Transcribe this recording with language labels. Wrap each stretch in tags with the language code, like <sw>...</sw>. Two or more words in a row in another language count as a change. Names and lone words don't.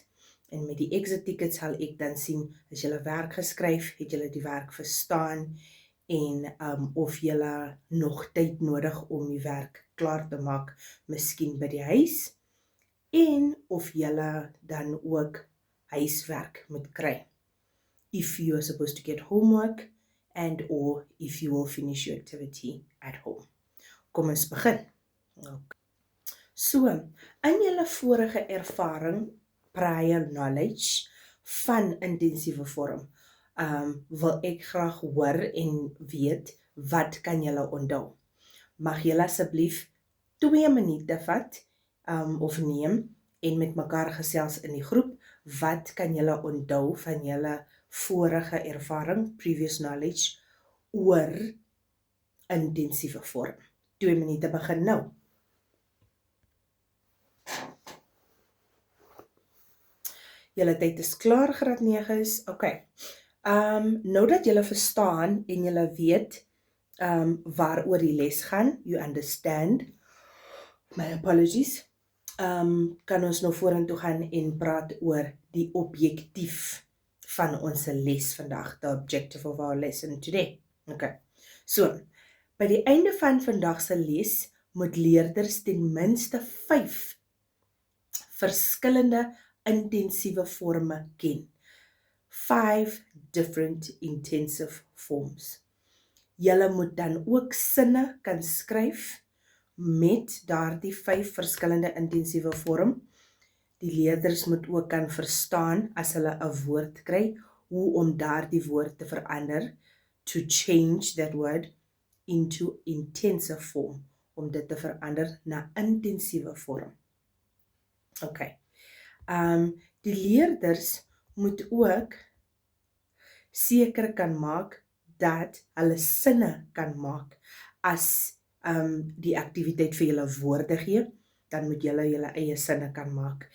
<af>En met die exit ticket sal ek dan sien as julle werk geskryf, het julle die werk verstaan, en of julle nog tyd nodig om die werk klaar te maak, miskien by die huis, en of julle dan ook huiswerk moet kry.</af> <en>If you are supposed to get homework, and or if you will finish your activity at home.</en> <af>Kom ons begin. Okay. So, in julle vorige ervaring,</af> <en>prior knowledge</en> <af>van intensiewe vorm, wil ek graag hoor en weet, wat kan julle onthou? Mag julle asseblief 2 minute vat, of neem, en met mekaar gesels in die groep, wat kan julle onthou van julle vorige ervaring,</af> <en>previous knowledge,</en> <af>oor intensiewe vorm. 2 minute begin nou. Julle tyd is klaar, graad 9 is, okay. Nou dat julle verstaan en julle weet waaroor die les gaan,</af> <en>you understand, my apologies,</en> <af>kan ons nou vorentoe gaan en praat oor die objektief van ons les vandag,</af> <en>the objective of our lesson today. Okay.</en> <af>So, by die einde van vandag se les moet leerders ten minste 5 verskillende intensiewe vorme ken.</af> <en>5 different intensive forms.</en> <af>Julle moet dan ook sinne kan skryf met daardie 5 verskillende intensiewe vorm. Die leerders moet ook kan verstaan as hulle 'n woord kry, hoe om daardie woord te verander,</af> <en>to change that word into intensive form,</en> <af>om dit te verander na intensiewe vorm. Okay. Die leerders moet ook seker kan maak dat hulle sinne kan maak as die aktiwiteit vir julle woorde gee, dan moet julle eie sinne kan maak.</af>